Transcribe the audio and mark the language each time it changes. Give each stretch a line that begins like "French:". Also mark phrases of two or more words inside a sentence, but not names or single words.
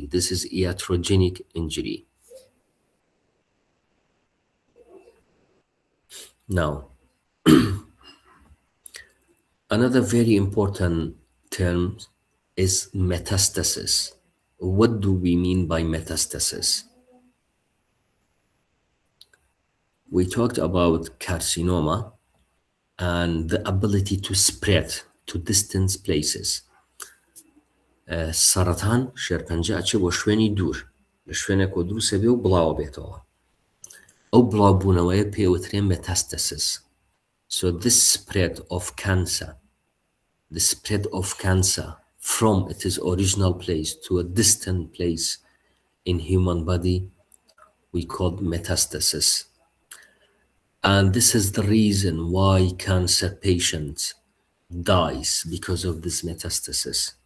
English: This is iatrogenic injury. Now, another very important term is metastasis. What do we mean by metastasis? We talked about carcinoma and the ability to spread to distant places.
Central Kurdish: سەرەتان شێرپەنجە ئەچێ بۆ شوێنی دوور لە شوێنێک و دروسە بێ و بڵاوە بێتەوە. ئەو بڵاوبوونەوەیە پێوترێن metastasis.
English: So this spread of cancer, the spread of cancer from its original place to a distant place in human body, we call metastasis. And this is the reason why cancer patients dies because of this metastasis.